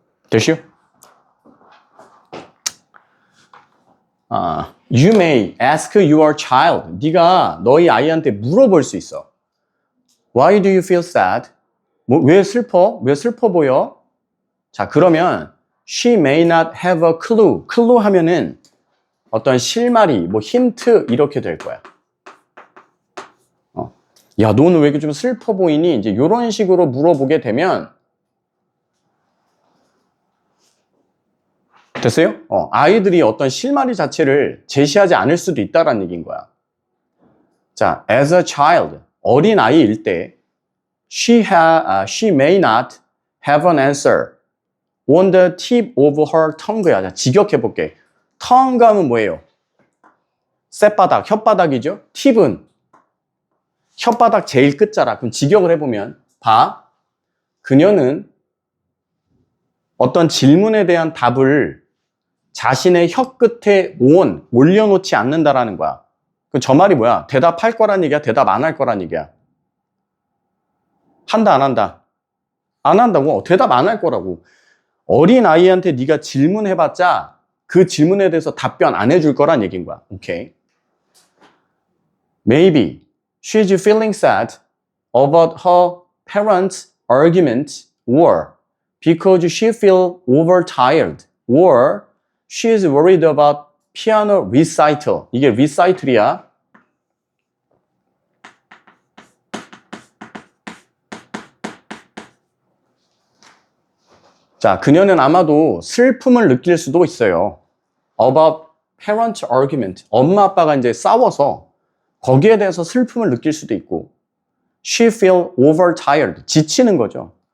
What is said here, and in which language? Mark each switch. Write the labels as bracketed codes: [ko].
[ko] 되시오? [en] You may ask your child. [ko] 네가 너희 아이한테 물어볼 수 있어. [en] Why do you feel sad? [ko] 왜 슬퍼? 왜 슬퍼 보여? 자, 그러면 [en] she may not have a clue. [ko] clue 하면은 어떤 실마리, 힌트 이렇게 될 거야. 야, 너는 왜 이렇게 좀 슬퍼 보이니? 이제 이런 식으로 물어보게 되면 됐어요? 아이들이 어떤 실마리 자체를 제시하지 않을 수도 있다라는 얘기인 거야. [en] 자, as a child, [ko] 어린 아이일 때 [en] she may not have an answer on the tip of her tongue야. [ko] 자, 직역해볼게. tongue 하면 뭐예요? 쌔바닥, 혓바닥이죠? 팁은 혓바닥 제일 끝자락. 그럼 직역을 해보면 봐. 그녀는 어떤 질문에 대한 답을 자신의 혀 끝에 올려놓지 않는다라는 거야. 저 말이 뭐야? 대답할 거란 얘기야? 대답 안 할 거란 얘기야? 한다, 안 한다? 안 한다고? 대답 안 할 거라고. 어린 아이한테 네가 질문해봤자 그 질문에 대해서 답변 안 해줄 거란 얘기인 거야. 오케이. [en] Maybe she's feeling sad about her parents' argument or because she feels overtired or she's worried about piano recital. [ko] 이게 recital이야. 자, 그녀는 아마도 슬픔을 느낄 수도 있어요. [en] About parent argument. [ko] 엄마 아빠가 이제 싸워서 거기에 대해서 슬픔을 느낄 수도 있고 [en] she feel overtired. [ko] 지치는 거죠.